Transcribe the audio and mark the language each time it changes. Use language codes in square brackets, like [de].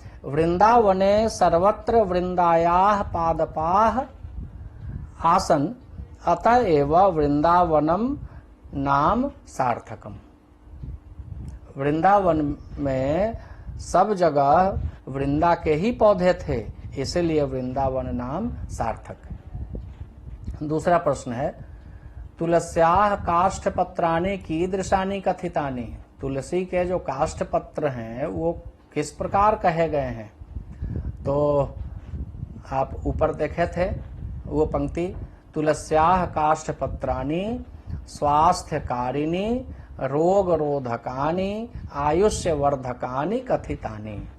[sa] वृंदावने सर्वत्र वृंदायाः पादपाः आसन, अतएव वृंदावनम नाम सार्थकम। [hi] वृंदावन में सब जगह वृंदा के ही पौधे थे, इसलिए वृंदावन नाम सार्थक है। दूसरा प्रश्न है, [sa] तुलस्याः काष्ठ पत्राणि कीदृशानि कथितानि? [hi] तुलसी के जो काष्ठ पत्र हैं वो किस प्रकार कहे गए हैं? तो आप ऊपर देखे थे वो पंक्ति, [sa] तुलस्याः काष्ठ पत्राणि स्वास्थ्यकारिणी रोग रोधकानि आयुष्य वर्धकानि कथितानि।